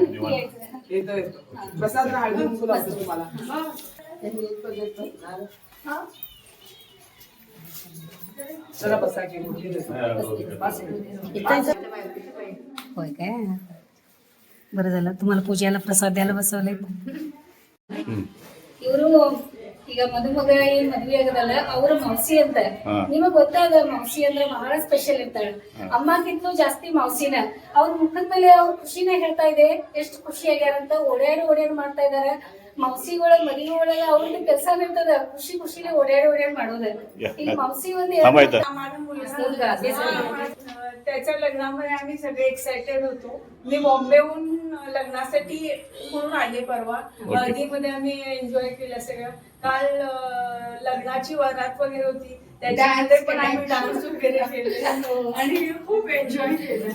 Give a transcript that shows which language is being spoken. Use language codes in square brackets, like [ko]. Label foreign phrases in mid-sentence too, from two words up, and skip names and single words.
[mr] येतोय प्रसाद हळदी कुंकू लावतो तुम्हाला. चला बसा की मुलगी देतो. होय काय? बरं झालं तुम्हाला पूजेला प्रसाद द्यायला ಬಸವಲೆ. [kn] ಇವರು ಈಗ ಮದುಮಗ ಏನ್ ಮದ್ವೆ ಆಗದಲ್ಲ ಅವ್ರ ಮೌಸಿ ಅಂತ ನಿಮಗ್ ಗೊತ್ತಾದ ಮೌಸಿ ಅಂದ್ರೆ ಬಹಳ ಸ್ಪೆಷಲ್ ಇರ್ತಾಳೆ. ಅಮ್ಮಕ್ಕಿಂತಲೂ ಜಾಸ್ತಿ ಮೌಸಿನ. ಅವ್ರ ಮುಖದ ಮೇಲೆ ಅವ್ರ ಖುಷಿನ ಹೇಳ್ತಾ ಇದೆ, ಎಷ್ಟು ಖುಷಿ ಆಗ್ಯಾರಂತ. ಓಡ್ಯಾಡಿ ಮಾಡ್ತಾ ಇದಾರೆ. ಮೌಸಿ ಒಳಗ್ ಮದುವೆ ಒಳಗ ಅವ್ರದ್ದು ಕೆಲಸ ಇರ್ತದ, ಖುಷಿನೇ ಓಡ್ಯಾಡಿ ಮಾಡೋದು. ಈಗ ಮೌಸಿ ಒಂದು [mr] त्याच्या लग्नामध्ये आम्ही सगळे एक्साइटेड होतो. मी बॉम्बेहून लग्नासाठी म्हणून आले परवा. हळदीमध्ये आम्ही एन्जॉय केलं सगळं. काल लग्नाची वरात वगैरे होती, त्याच्यामध्ये पण आम्ही डान्स वगैरे केले आणि खूप एन्जॉय केलं.